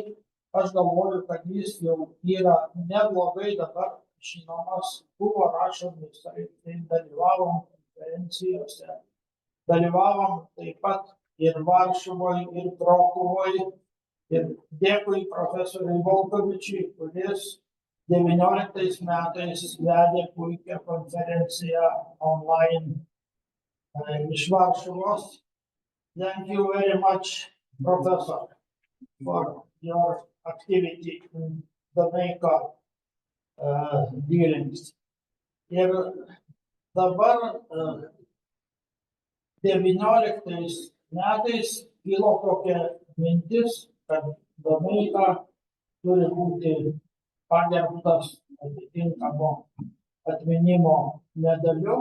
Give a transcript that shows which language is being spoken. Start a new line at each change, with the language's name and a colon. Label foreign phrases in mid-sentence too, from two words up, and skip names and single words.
Lithuanian: Aš galvoju, kad jis jau yra neblogai dabar žinomas, buvo rašomi, dalyvavom konferencijose, dalyvavom taip pat ir Varšuvoje, ir Krokuvoje. Ir dėkui profesoriui Volkovičiui, kuris 19 metais vedė puikią konferenciją online iš Varšuvos.
English: Thank you very much, Professor, for your activity in Domeika dealings.
Lithuanian: Ir dabar 19 metais kilo tokia mintis, kad Domeika turi būti pagerbtas atitinkamo atminimo medaliu.